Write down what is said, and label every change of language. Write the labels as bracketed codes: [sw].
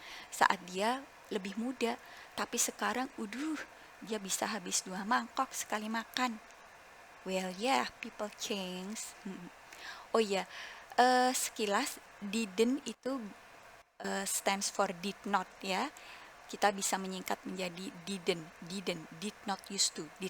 [id] Saat dia lebih muda, tapi sekarang, dia bisa habis 2 mangkok sekali makan. [en] Well, yeah, people change. [id] Oh ya, sekilas didn't itu stands for did not ya. Kita bisa menyingkat menjadi did not used to.